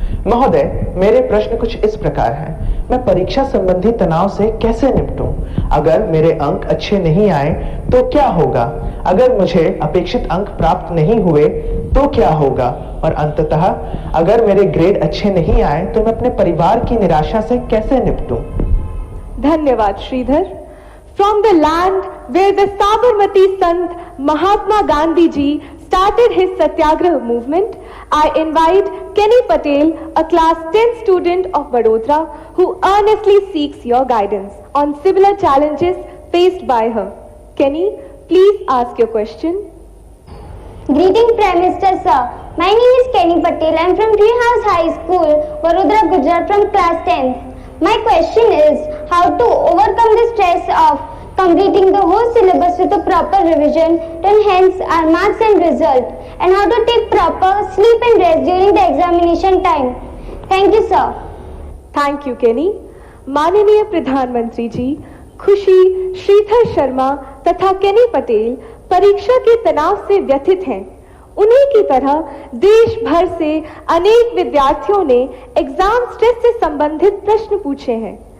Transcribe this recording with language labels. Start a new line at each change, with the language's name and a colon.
Hindi: महोदय, मेरे प्रश्न कुछ इस प्रकार हैं। मैं परीक्षा संबंधी तनाव से कैसे निपटूं? अगर मेरे अंक अच्छे नहीं आए तो क्या होगा? अगर मुझे अपेक्षित अंक प्राप्त नहीं हुए तो क्या होगा? और अंततः अगर मेरे ग्रेड अच्छे नहीं आए तो मैं अपने परिवार की निराशा से कैसे निपटूं? धन्यवाद Shridhar.
English: From the land where the Sabarmati Sant Mahatma Gandhi ji started his Satyagraha movement, I invite Kenny Patel, a class 10 student of Vadodara, who earnestly seeks your guidance on similar challenges faced by her. Kenny, please ask your question. Greeting Prime Minister sir. My name is Kenny Patel. I am from Treehouse High School, Vadodara, Gujarat, from class 10th. My question is how to overcome the stress of completing the whole syllabus with a proper revision to enhance our marks and result, and how to take proper sleep and rest during the examination time. Thank you, sir. Thank you, Kenny.
Hindi: माननीय प्रधानमंत्री जी, खुशी, श्रीधर शर्मा तथा केनी पटेल परीक्षा के तनाव से व्यथित हैं। उन्हीं की तरह देश भर से अनेक विद्यार्थियों ने एग्जाम स्ट्रेस से संबंधित प्रश्न पूछे हैं।